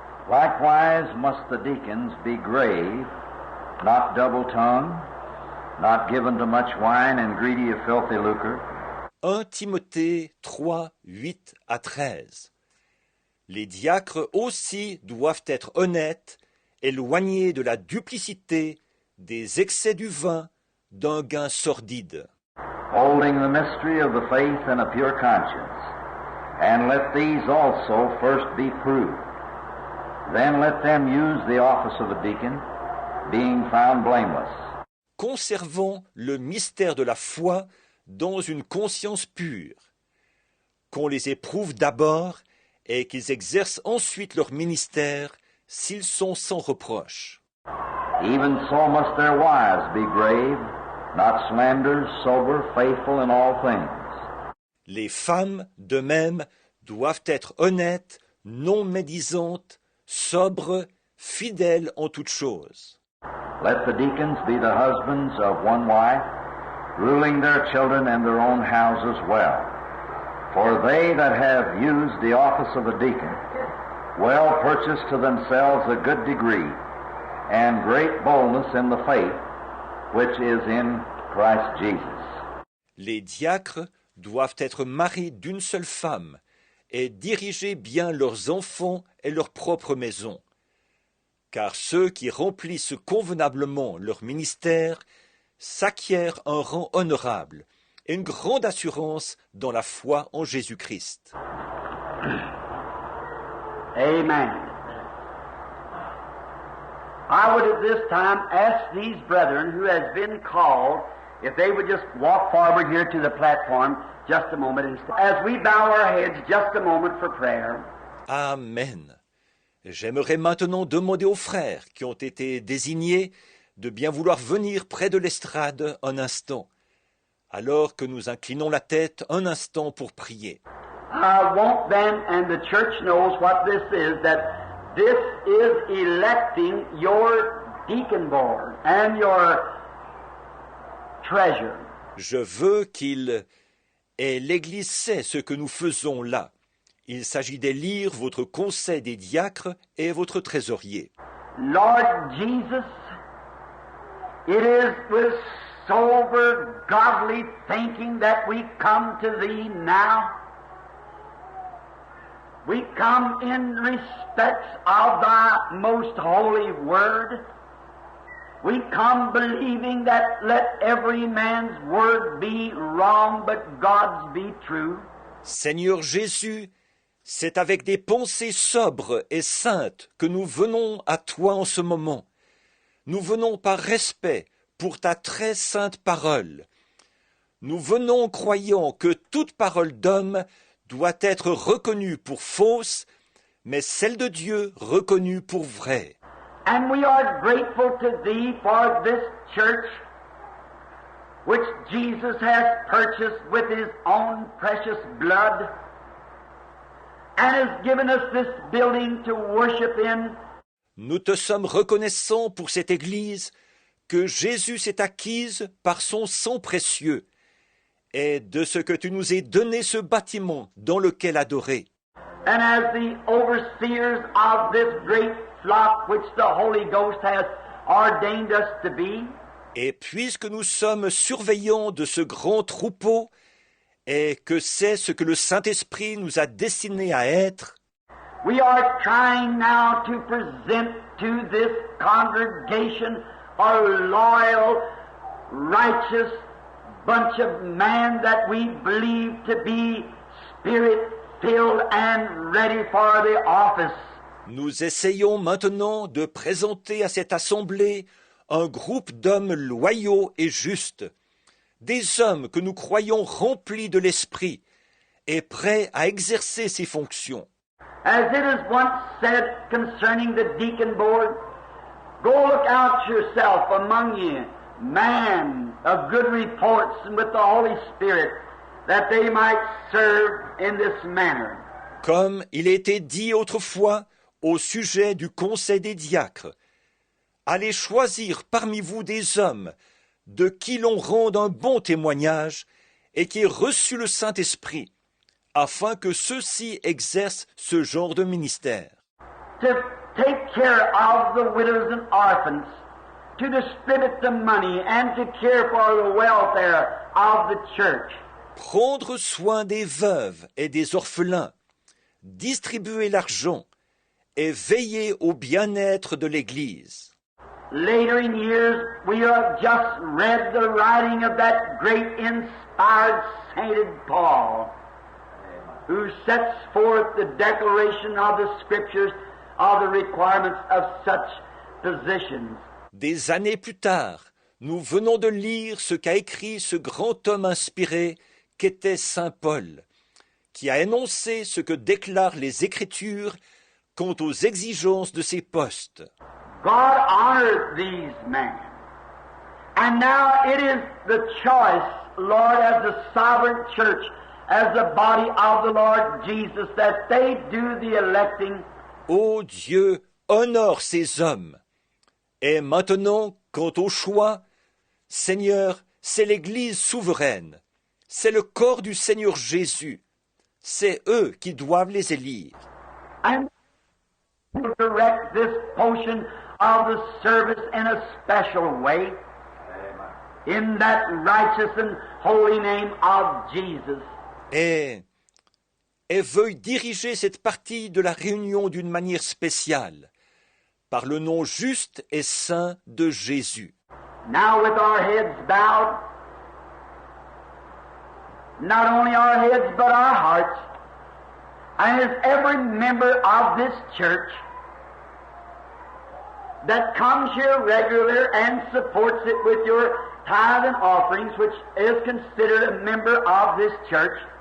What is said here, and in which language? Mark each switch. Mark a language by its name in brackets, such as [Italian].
[English] Likewise must the deacons be grave, not double-tongued, not given to much wine and greedy of filthy lucre. [French] 1 Timothée 3, 8 à 13. Les diacres aussi doivent être honnêtes, éloignés de la duplicité, des excès du vin, d'un gain sordide. [English] Holding the mystery of the faith in a pure conscience, and let these also first be proved. Then let them use the office of a deacon, being found blameless. [French] Conservant le mystère de la foi dans une conscience pure, qu'on les éprouve d'abord et qu'ils exercent ensuite leur ministère s'ils sont sans reproche. [English] Even so must their wives be grave, not slanderers, sober, faithful in all things. [French] Les femmes, de même, doivent être honnêtes, non médisantes, sobres, fidèles en toutes choses. [English] Let the deacons be the husbands of one wife, ruling their children and their own houses well. For they that have used the office of a deacon well purchase to themselves a good degree and great boldness in the faith which is in Christ Jesus. [French] Les diacres doivent être maris d'une seule femme et diriger bien leurs enfants et leur propre maison. Car ceux qui remplissent convenablement leur ministère s'acquièrent un rang honorable et une grande assurance dans la foi en Jésus-Christ. [English] Amen. I would at this time ask these brethren who has been called if they would just walk forward here to the platform just a moment as we bow our heads just a moment for prayer. Amen. [French] J'aimerais maintenant demander aux frères qui ont été désignés de bien vouloir venir près de l'estrade un instant, alors que nous inclinons la tête un instant pour prier. [English] I want them, and the church knows what this is, that this is electing your deacon board and your treasure. [French] Je veux qu'il et l'Église sait ce que nous faisons là. Il s'agit d'élire votre conseil des diacres et votre trésorier. [English] Lord Jesus, it is with sober, godly thinking that we come to Thee now. We come in respects of Thy most holy word. We come believing that let every man's word be wrong, but God's be true. [French] Seigneur Jésus, c'est avec des pensées sobres et saintes que nous venons à Toi en ce moment. Nous venons par respect pour Ta très sainte parole. Nous venons croyant que toute parole d'homme doit être reconnue pour fausse, mais celle de Dieu reconnue pour vraie. [English] And we are grateful to Thee for this church which Jesus has purchased with His own precious blood and has given us this building to worship in. [French] Nous te sommes reconnaissants pour cette Église que Jésus s'est acquise par son sang précieux et de ce que tu nous aies donné ce bâtiment dans lequel adorer. [English] And as the overseers of this great flock which the Holy Ghost has ordained us to be, [French] et puisque nous sommes surveillants de ce grand troupeau et que c'est ce que le Saint-Esprit nous a destiné à être, [English] we are trying now to present to this congregation a loyal, righteous bunch of men that we believe to be Spirit-filled filled and ready for the office. [French] Nous essayons maintenant de présenter à cette assemblée un groupe d'hommes loyaux et justes, des hommes que nous croyons remplis de l'esprit et prêts à exercer ces fonctions. [English] As it is once said concerning the deacon board, go look out yourself among you, man of good reports and with the Holy Spirit, that they might serve in this manner. [French] Comme il était dit autrefois au sujet du conseil des diacres, allez choisir parmi vous des hommes de qui l'on rende un bon témoignage et qui aient reçu le Saint-Esprit, afin que ceux-ci exercent ce genre de ministère. [English] To take care of the widows and orphans, to distribute the money and to care for the welfare of the church. [French] Prendre soin des veuves et des orphelins, distribuer l'argent et veiller au bien-être de l'Église. [English] Later in years, we have just read the writing of that great inspired sainted Paul, who sets forth the declaration of the Scriptures of the requirements of such positions. [French] Des années plus tard, nous venons de lire ce qu'a écrit ce grand homme inspiré qu'était saint Paul, qui a énoncé ce que déclarent les Écritures quant aux exigences de ces postes. [English] God honored these men. And now it is the choice, Lord, as the sovereign church, as the body of the Lord Jesus, that they do the electing. [French] Ô Dieu, honore ces hommes. Et maintenant, quant au choix, Seigneur, c'est l'Église souveraine. C'est le corps du Seigneur Jésus. C'est eux qui doivent les élire. [English] And direct this portion of the service in a special way. In that righteous and holy name of Jesus. [French] Et veuille diriger cette partie de la réunion d'une manière spéciale, par le nom juste et saint de Jésus. [English] Now with our heads bowed, not only our heads but our hearts, and as every member of this church that comes here regular and supports it with your tithe and offerings, which is considered a member of this church.